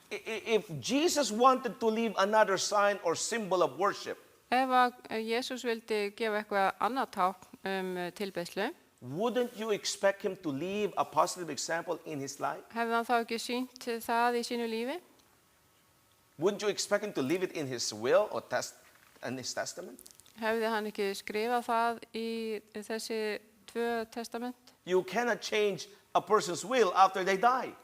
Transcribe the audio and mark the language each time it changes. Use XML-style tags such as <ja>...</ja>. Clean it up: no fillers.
<en>If Jesus wanted to leave another sign or symbol of worship,</en> <is>Ef að Jesús vildi gefa eitthvað annað tákn tilbeiðslu,</is> <en>wouldn't you expect him to leave a positive example in his life?</en> <is>hefði hann þá ekki sýnt það í sínu lífi?</is> <en>Wouldn't you expect him to leave it in his will or in his testament?</en> <is>Hefði hann ekki skrifað það í þessi 2 testament?</is> <en>You cannot change a person's will after they die.</en>